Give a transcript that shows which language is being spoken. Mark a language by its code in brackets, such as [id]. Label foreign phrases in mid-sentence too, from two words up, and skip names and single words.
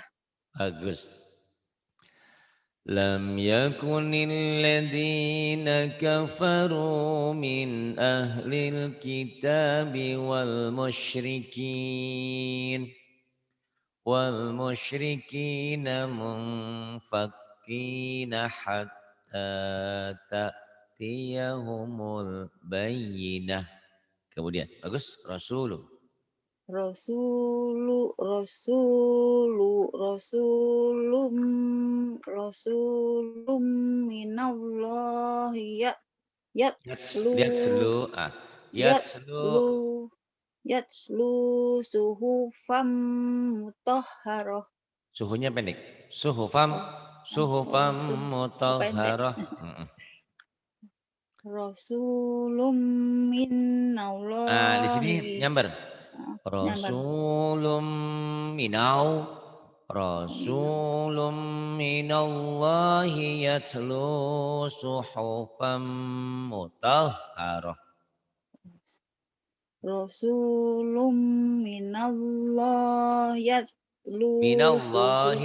[ar] bagus. لم يكن الذين كفروا من أهل الكتاب والمشركين منفكين حتى تأتيهم البينة. [id] Kemudian bagus Rasulullah. [ar] رسول رسول من الله يتلو [id] Lihat selu yatslu [ar] يتلو يتلو صحفا مطهرة. [id] suhunya pendek. Suhufam Oh, oh, [ar] suhufam [id] pendek. [ar] mutahharah. Rasulum [id] Di sini [ar] minallahi. [id] nyamber. Nyambar. [ar] رسول من Oh, minal. رسول من الله يتلو صحفا مطهرة. رسول من الله يتلو صحف.